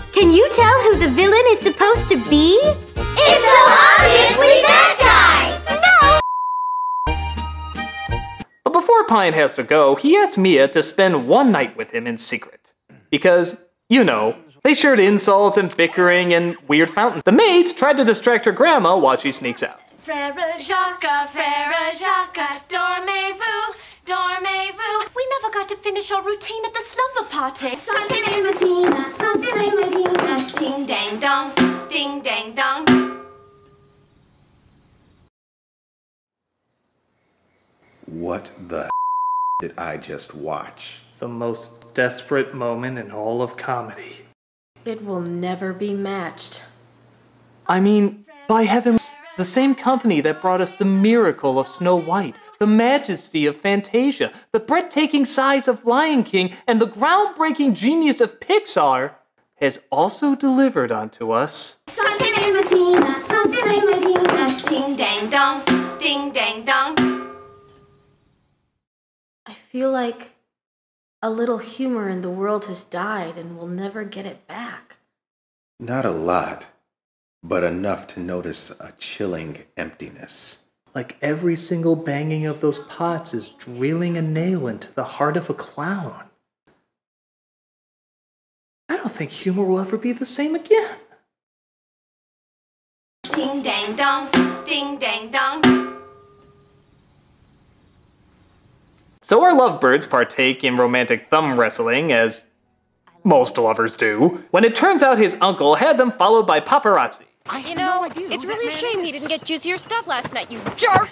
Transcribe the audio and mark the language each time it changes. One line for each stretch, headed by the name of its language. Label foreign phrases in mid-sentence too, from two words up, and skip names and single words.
English: Can you tell who the villain is supposed to be? It's so obviously that guy! No! But before Pine has to go, he asks Mia to spend one night with him in secret. Because, you know, they shared insults and bickering and weird fountains. The maids tried to distract her grandma while she sneaks out.
French: Frère Jacques, dormez-vous, dormez-vous.
English: We never got to finish our routine at the slumber party. Something in Medina, something in Medina. Ding dang dong, ding dang dong. What the did I just watch? The most desperate moment in all of comedy. It will never be matched. I mean, by heavens, the same company that brought us the miracle of Snow White, the majesty of Fantasia, the breathtaking size of Lion King, and the groundbreaking genius of Pixar has also delivered onto us Something in Medina, something in Medina. Ding dang dong, ding dang dong. I feel like a little humor in the world has died and we'll never get it back. Not a lot, but enough to notice a chilling emptiness. Like every single banging of those pots is drilling a nail into the heart of a clown. I don't think humor will ever be the same again. Ding dang dong, ding dang dong. So our lovebirds partake in romantic thumb wrestling, as most lovers do, when it turns out his uncle had them followed by paparazzi. You know, it's really a shame he didn't get juicier stuff last night, you jerk!